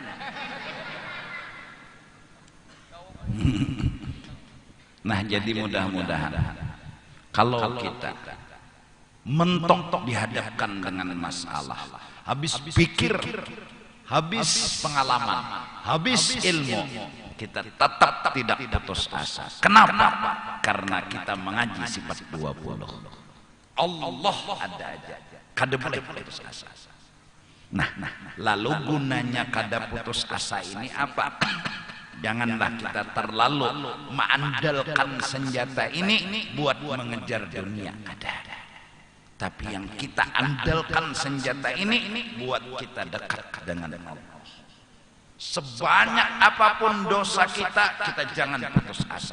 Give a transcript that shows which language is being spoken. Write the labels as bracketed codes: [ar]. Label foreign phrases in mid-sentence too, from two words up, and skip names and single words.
[id] Nah jadi mudah-mudahan kalau kita mentok dihadapkan dengan masalah, habis pikir, habis pengalaman, habis ilmu, kita tetap tidak putus asa. Kenapa? Karena kita mengaji sifat 20. [bjn] Allah ada aja. Kada boleh putus asa. Nah, lalu gunanya kada putus asa ini apa? [id] Janganlah kita terlalu mengandalkan senjata ini buat mengejar dunia. Ada. Tapi yang kita andalkan senjata ini buat kita dekat dengan Allah. Sebanyak apapun dosa kita, kita jangan putus asa.